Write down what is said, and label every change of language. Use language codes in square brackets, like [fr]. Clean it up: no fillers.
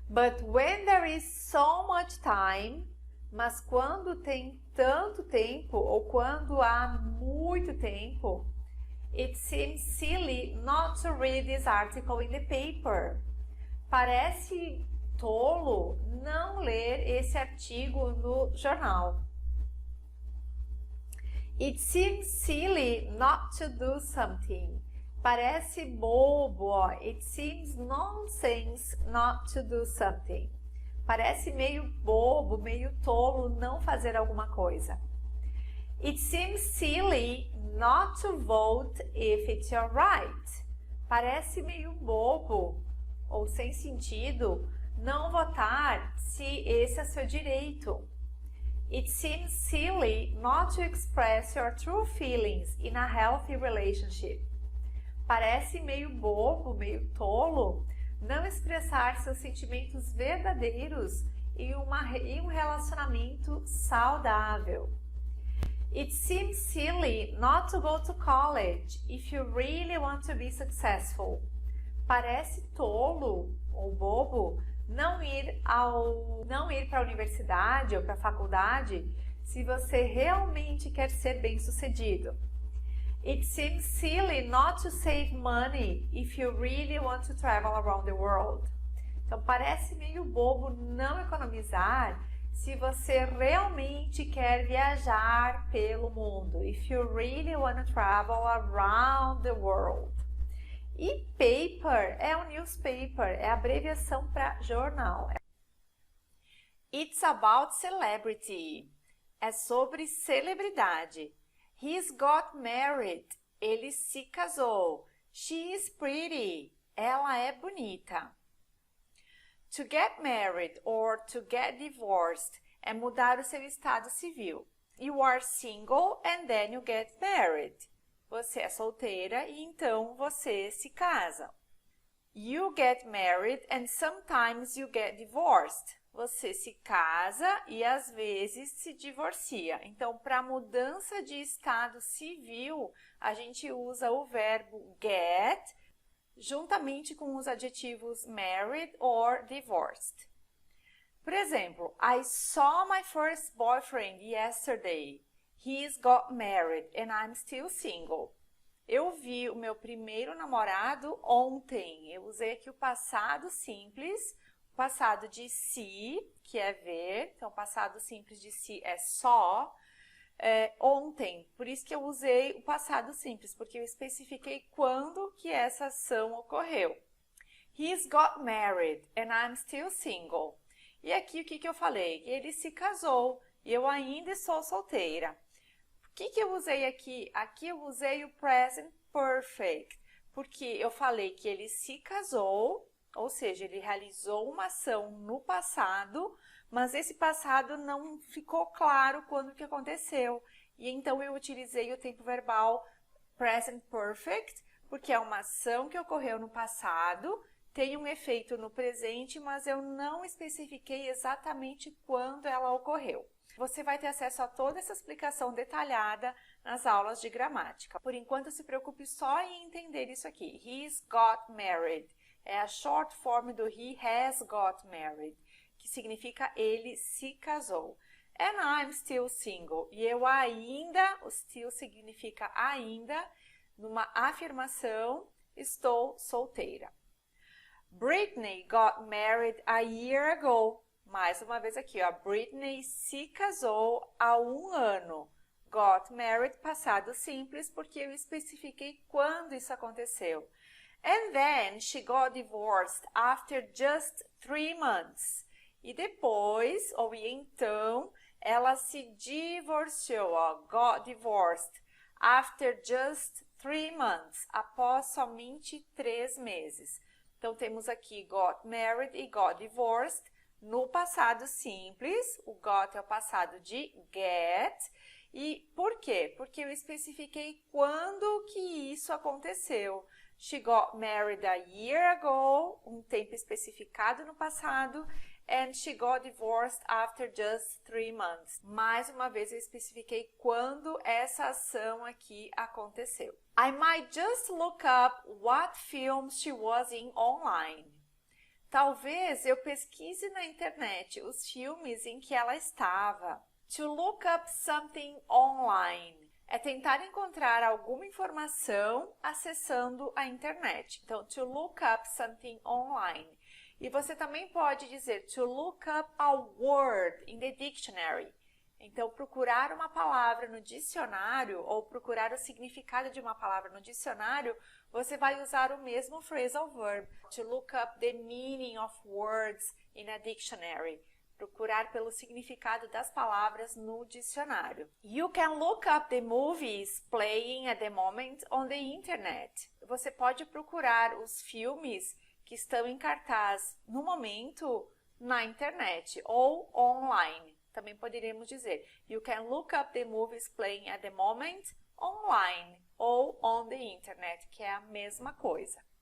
[en] But when there is so much time, [pt] mas quando tem tanto tempo, ou quando há muito tempo, [en] it seems silly not to read this article in the paper. [pt] Parece tolo não ler esse artigo no jornal. [en] It seems silly not to do something. [pt] Parece bobo, ó. [en] It seems nonsense not to do something. [pt] Parece meio bobo, meio tolo não fazer alguma coisa. [en] It seems silly not to vote if it's your right. [pt] Parece meio bobo ou sem sentido não votar se esse é seu direito. [en] It seems silly not to express your true feelings in a healthy relationship. [pt] Parece meio bobo, meio tolo não expressar seus sentimentos verdadeiros em um relacionamento saudável. [en] It seems silly not to go to college if you really want to be successful. [pt] Parece tolo ou bobo não ir para a universidade ou para a faculdade se você realmente quer ser bem-sucedido. [en] It seems silly not to save money if you really want to travel around the world. [pt] Então parece meio bobo não economizar se você realmente quer viajar pelo mundo. [en] If you really want to travel around the world. [pt] E paper é um newspaper, é a abreviação para jornal. [en] It's about celebrity. [pt] É sobre celebridade. [en] He's got married. [pt] Ele se casou. [en] She is pretty. [pt] Ela é bonita. [en] To get married or to get divorced [pt] é mudar o seu estado civil. [en] You are single and then you get married. [pt] Você é solteira e então você se casa. [en] You get married and sometimes you get divorced. [pt] Você se casa e às vezes se divorcia. Então, para mudança de estado civil, a gente usa o verbo get juntamente com os adjetivos [en] married or divorced. [pt] Por exemplo, [en] I saw my first boyfriend yesterday. He's got married and I'm still single. [pt] Eu vi o meu primeiro namorado ontem. Eu usei aqui o passado simples, o passado de se, que é ver. Então, o passado simples de se é só. Ontem, por isso que eu usei o passado simples, porque eu especifiquei quando que essa ação ocorreu. [en] He's got married and I'm still single. [pt] E aqui o que eu falei? Ele se casou e eu ainda sou solteira. O que eu usei aqui? Aqui eu usei o present perfect, porque eu falei que ele se casou, ou seja, ele realizou uma ação no passado, mas esse passado não ficou claro quando que aconteceu. E então eu utilizei o tempo verbal present perfect, porque é uma ação que ocorreu no passado, tem um efeito no presente, mas eu não especifiquei exatamente quando ela ocorreu. Você vai ter acesso a toda essa explicação detalhada nas aulas de gramática. Por enquanto, se preocupe só em entender isso aqui. [en] He's got married. [pt] É a short form do he has got married, que significa ele se casou. [en] And I'm still single. [pt] E eu ainda, o still significa ainda, numa afirmação, estou solteira. [en] Britney got married a year ago. [pt] Mais uma vez aqui, ó. Britney se casou há 1 ano. Got married, passado simples, porque eu especifiquei quando isso aconteceu. [en] And then she got divorced after just 3 months. [pt] E depois, ou então, ela se divorciou, ó. [en] Got divorced after just 3 months. [pt] Após somente 3 meses. Então, temos aqui got married e got divorced. No passado simples, o got é o passado de get. E por quê? Porque eu especifiquei quando que isso aconteceu. [en] She got married a year ago, [pt] um tempo especificado no passado, [en] and she got divorced after just 3 months. [pt] Mais uma vez eu especifiquei quando essa ação aqui aconteceu. [en] I might just look up what films she was in online. [pt] Talvez eu pesquise na internet os filmes em que ela estava. To look up something online é tentar encontrar alguma informação acessando a internet. Então, [en] to look up something online. [pt] E você também pode dizer [en] to look up a word in the dictionary. [pt] Então, procurar uma palavra no dicionário ou procurar o significado de uma palavra no dicionário, você vai usar o mesmo phrasal verb. [en] To look up the meaning of words in a dictionary. [pt] procurar pelo significado das palavras no dicionário. [en] You can look up the movies playing at the moment on the internet. [pt] Você pode procurar os filmes que estão em cartaz no momento na internet ou online. Também poderíamos dizer, [en] you can look up the movies playing at the moment online ou on the internet, [pt] que é a mesma coisa.